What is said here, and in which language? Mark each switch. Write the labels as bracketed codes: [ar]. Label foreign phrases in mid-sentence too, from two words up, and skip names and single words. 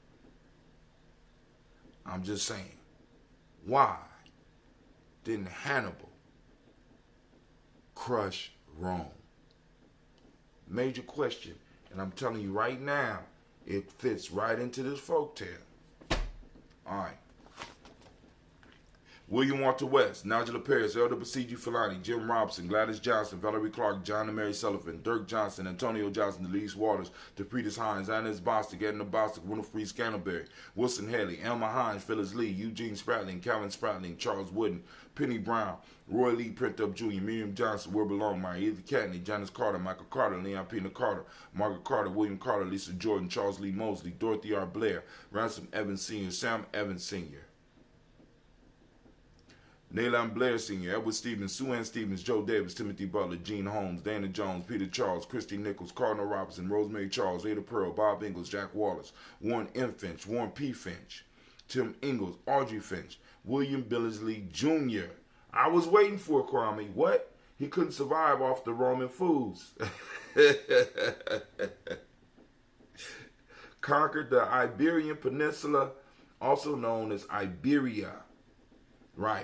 [en] I'm just saying, why didn't Hannibal crush Rome? Major question, and I'm telling you right now, it fits right into this folktale. All right. William Walter West, Nigella Paris, Elder Basiji Filani, Jim Robson, Gladys Johnson, Valerie Clark, John and Mary Sullivan, Dirk Johnson, Antonio Johnson, Delise Waters, DePretis Hines, Inez Bostic, Edna Bostic, Winifred Scantleberry, Wilson Haley, Elma Hines, Phyllis Lee, Eugene Spratling, Calvin Spratling, Charles Wooden, Penny Brown, Roy Lee Printup Jr., Miriam Johnson, Wilbur Longmire, Edith Catney, Janice Carter, Michael Carter, Leon Pena Carter, Margaret Carter, William Carter, Lisa Jordan, Charles Lee Mosley, Dorothy R. Blair, Ransom Evans Sr., Sam Evans Sr., Nayland Blair Sr., Edward Stevens, Sue Ann Stevens, Joe Davis, Timothy Butler, Gene Holmes, Dana Jones, Peter Charles, Christy Nichols, Cardinal Robinson, Rosemary Charles, Ada Pearl, Bob Ingalls, Jack Wallace, Warren M. Finch, Warren P. Finch, Tim Ingalls, Audrey Finch, William Billingsley Jr. I was waiting for Kwame. What? He couldn't survive off the Roman foods. Conquered the Iberian Peninsula, also known as Iberia. Right.